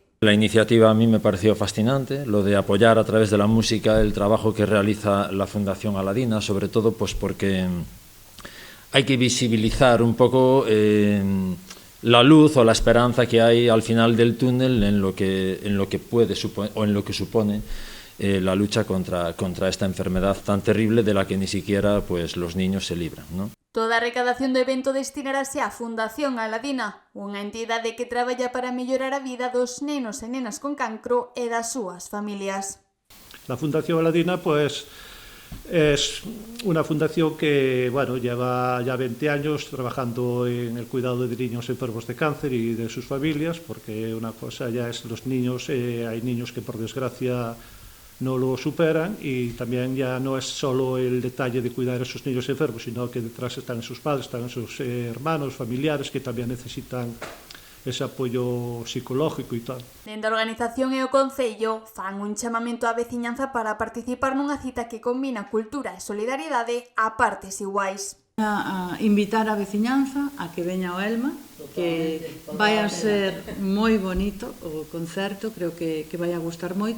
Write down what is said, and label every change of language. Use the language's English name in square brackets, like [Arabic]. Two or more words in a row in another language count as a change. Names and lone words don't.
[Spanish] La iniciativa a mí me pareció fascinante, lo de apoyar a través de la música el trabajo que realiza la Fundación Aladina, sobre todo pues porque hay que visibilizar un poco la luz o la esperanza que hay al final del túnel en lo que puede suponer, o en lo que supone la lucha contra esta enfermedad tan terrible de la que ni siquiera pues los niños se libran, ¿no? [Galician] Toda a recadación do evento destinarase á Fundación Aladina, unha entidade que traballa para mellorar a vida dos nenos e nenas con cancro e das súas familias. [Spanish] La Fundación Aladina pues es una fundación que lleva ya 20 años trabajando en el cuidado de niños enfermos de cáncer y de sus familias, porque una cosa ya es los niños, hay niños que por desgracia no lo superan, y también ya no es solo el detalle de cuidar a esos niños enfermos, sino que detrás están sus padres, están sus hermanos, familiares que también necesitan ese apoyo psicológico e tal. [Galician] Dende a organización e o Concello fan un chamamento á veciñanza para participar nunha cita que combina cultura e solidariedade a partes iguais. A invitar a veciñanza a que veña ao Elma, que vai a ser moi bonito o concerto, creo que vai a gustar moito.